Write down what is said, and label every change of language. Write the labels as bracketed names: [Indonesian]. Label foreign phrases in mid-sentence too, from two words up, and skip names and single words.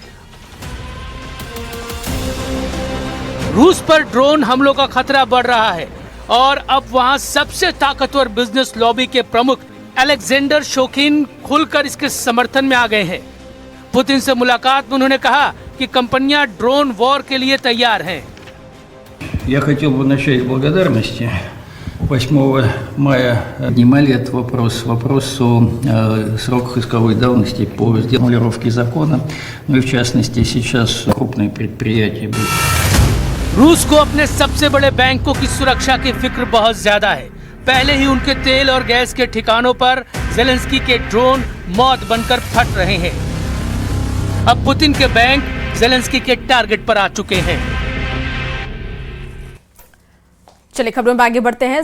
[Hindi] रूस पर ड्रोन हमलों का खतरा बढ़ रहा है और अब वहां सबसे ताकतवर बिजनेस लॉबी के प्रमुख अलेक्जेंडर शोकिन खुलकर इसके समर्थन में आ गए हैं। पुतिन से मुलाकात में उन्होंने कहा कि कंपनियां [English] drone war [Hindi] के लिए तैयार हैं। [Russian] Я хотел бы начать с благодарности. 8 мая поднимали этот вопрос о сроках исковой давности по формулировке закона, ну и в частности сейчас крупные предприятия будут. [Hindi] रूस को अपने सबसे बड़े बैंकों की सुरक्षा की फिक्र बहुत ज्यादा है। पहले ही उनके तेल और गैस के ठिकानों पर जेलेंस्की के ड्रोन मौत बनकर फट रहे हैं। अब पुतिन के बैंक जेलेंस्की के टारगेट पर आ चुके हैं। चलिए खबरों में आगे बढ़ते हैं।